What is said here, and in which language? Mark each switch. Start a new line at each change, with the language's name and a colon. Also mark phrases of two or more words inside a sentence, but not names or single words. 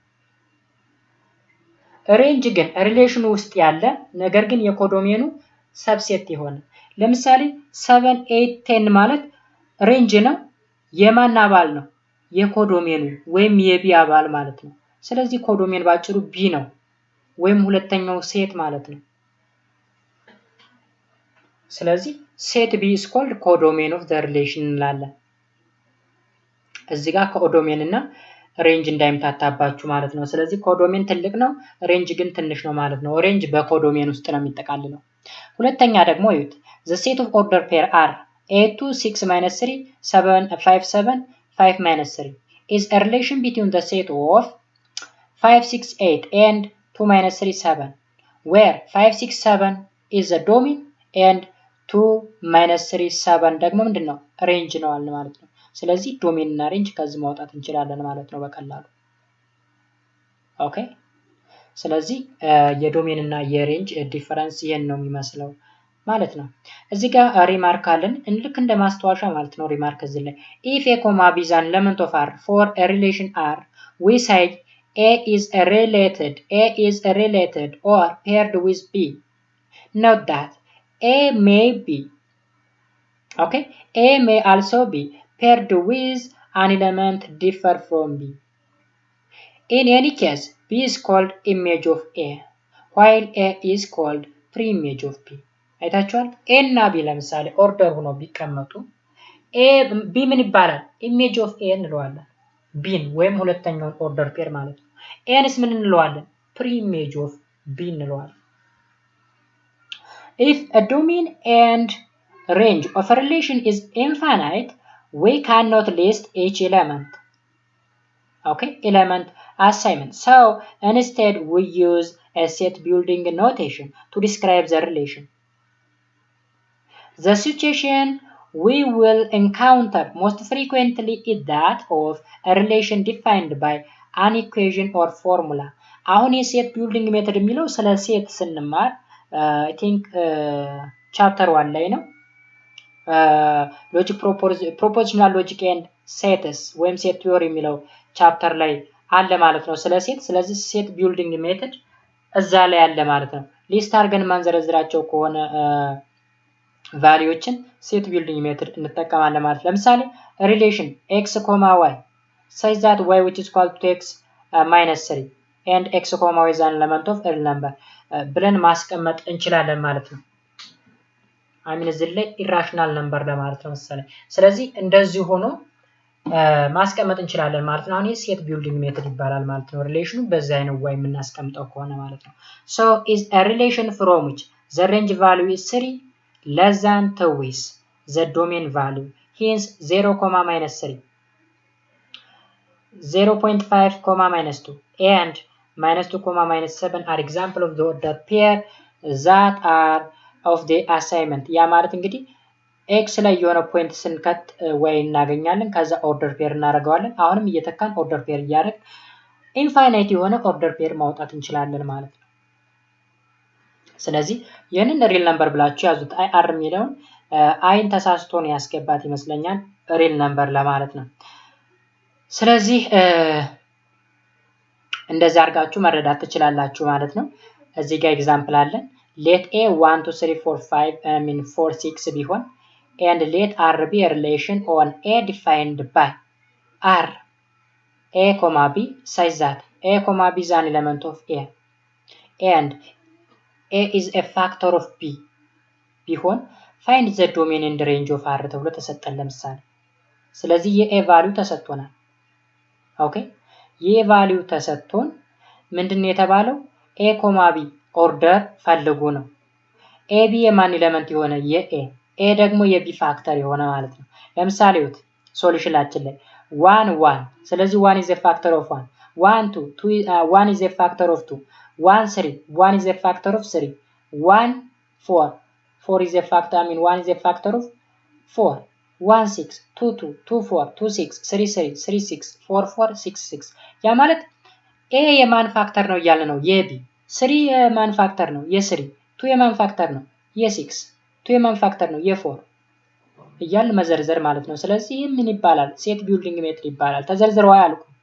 Amharic: ሬንጅ ግን ሪሌሽን ውስጥ ያለ ነገር ግን የኮዶሜኑ ሰብሴት ይሆነ ለምሳሌ 7 8 10 ማለት ሬንጅ ነው የማን አባል ነው የኮዶሜኑ ወይም የቢ አባል ማለት ነው ስለዚህ ኮዶሜን ባጭሩ ቢ ነው ወይም ሁለተኛው ሴት ማለት ነው ስለዚህ ሴት ቢ
English: is called codomain of the relation
Amharic: እንላለን እዚህ ጋር ኮዶሜን እና ሬንጅ እንዳይምታታባችሁ ማለት ነው ስለዚህ ኮዶሜን ትልቅ ነው ሬንጅ ግን ትንሽ ነው ማለት ነው ሬንጅ በኮዶሜን ውስጥ ነው የሚጠቃልለው ሁለተኛ ደግሞ እዩት
English: the set of order pair are 8 2 6 minus 3 7 5 7 5 minus 3 is a relation between the set of 5 6 8 and 2 minus 3 7 where 5 6 7 is the domain and 2 minus 3 7
Amharic: ደግሞ ምንድነው ሬንጅ ነው አለ ማለት ነው ስለዚህ ዶሜን እና ሬንጅ ከዚህ ማውጣት እንችላለን ማለት ነው በቀላሉ ኦኬ ስለዚህ የዶሜን እና የሬንጅ ዲፈረንስ ይሄን ነው የሚመስለው ማለት ነው እዚህ ጋር ሪማርክ አለን ልክ እንደ ማስተዋሻ ማለት ነው ሪማርክ እዚህ ላይ
English: if a comma b is an element of R for a relation R we say A is related or paired with B note that A may be okay A may also be paired with an element differ from B. In any case, B is called image of A, while A is called pre-image of B.
Amharic: አይታችኋል A እና B ለምሳሌ ኦርደር ሆኖ ቢቀመጡ A B ምን ይባላል
English: image of A
Amharic: እንለዋለን B ወይም ሁለተኛውን ኦርደር ፔር ማለት ነው A ንስ ምን እንለዋለን
English: pre-image of B
Amharic: እንለዋለን
English: If a domain and range of a relation is infinite we cannot list each element okay element assignment so instead we use a set building notation to describe the relation the situation we will encounter most frequently is that of a relation defined by an equation or formula
Amharic: አሁን የሴት ቢልዲንግ ሜተድ የሚለው ስለ ሴት ስንማር
English: I think chapter 1
Amharic: ላይ ነው
English: logic propositional logic and
Amharic: ሴትስ ወይም ሴት ቲዮሪ የሚለው ቻፕተር ላይ አለ ማለት ነው ስለ ሴት ስለዚህ
English: set building method
Amharic: እዛ ላይ አለ ማለት ነው ሊስት አድርገን ማንዘረዝራቸው ከሆነ ቫልዩዎችን ሴት
English: building method
Amharic: እንጠቀማለን ማለት ለምሳሌ ሪሌሽን
English: x, y such that y which is equal to x minus 3 and x, y is an element of real number
Amharic: ብለን ማስቀመጥ እንችላለን ማለት ነው አሚን እዚህ ላይ
English: irrational number
Amharic: ለማለት ነው መሰለኝ ስለዚህ እንደዚህ ሆኖ ማስቀመጥ እንችላለን ማለት ነው አሁን
English: set building method
Amharic: ይባላል ማለት ነው ሪሌሽኑ በዛ አይነት ወይ የምናስቀምጠው ከሆነ ማለት ነው
English: so is a relation from which the range value is 3 less than 2 with the domain value hence 0, minus 3 0.5, minus 2 and minus 2, minus 7 are example of the order pair that are of the assignment
Amharic: ያ ማለት እንግዲህ x ላይ የሆነ ፖይንት ስንከት ወይ እናገኛለን ከዛ
English: order pair
Amharic: እናደርገዋለን አሁንም እየተካን
English: order pair
Amharic: እያደረግ ኢንፋይናይት የሆነ
English: order pair
Amharic: ማውጣት እንችላለን ማለት ነው ስለዚህ ይሄንን
English: real number
Amharic: ብላችሁ ያዙት r የሚለውን አይን ተሳስቶ ነው ያስገባት ይመስለኛል
English: real number
Amharic: ለማለት ነው ስለዚህ እንደዛ አድርጋችሁ መረዳት ትችላላችሁ ማለት ነው እዚህ ጋር ኤግዛምፕል አለን
English: let a 1 2 3 4 5 I mean 4 6 ቢሆን and let R be a relation on A defined by R A, B such that a comma b is an element of a and a is a factor of b
Amharic: ቢሆን
English: find the domain and range of r
Amharic: ተብሎ ተሰጠን ለምሳሌ ስለዚህ የa value ተሰጥቶናል ኦኬ የa value ተሰጥቶን ምንድነው የተባለው a b ኦርደር ፈልጉ ነው ab የማን ኤሌመንት የሆነ የa a ደግሞ የb ፋክተር የሆነ ማለት ነው ለምሳሌ ወት ሶሉሽናችን ላይ 1 1 ስለዚህ 1
English: is a factor of
Amharic: 1 1 2 1
English: is a factor of
Amharic: 2 1 3 1
English: is a factor of
Amharic: 3 1 4 4
English: is a factor 1 is a factor of 4
Amharic: 1 6 2 2 2 4 2 6 3 3 3 6 4 4 6 6 ያ ማለት a የማን ፋክተር ነው እያለ ነው የb 3 የማን ፋክተር ነው የ3 2 የማን ፋክተር ነው የ6 2 የማን ፋክተር ነው የ4 እያል መዘርዘር ማለት ነው ስለዚህ ምን ይባላል
English: set building method
Amharic: ይባላል ተዘርዝረው አያልቁ